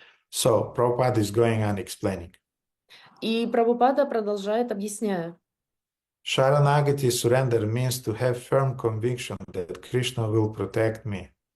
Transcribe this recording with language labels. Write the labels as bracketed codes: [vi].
[en] So Prabhupada is going on explaining. [ru] И Прабхупада продолжает, объясняя. [en] Sharanagati surrender means to have firm conviction that Krishna will protect me.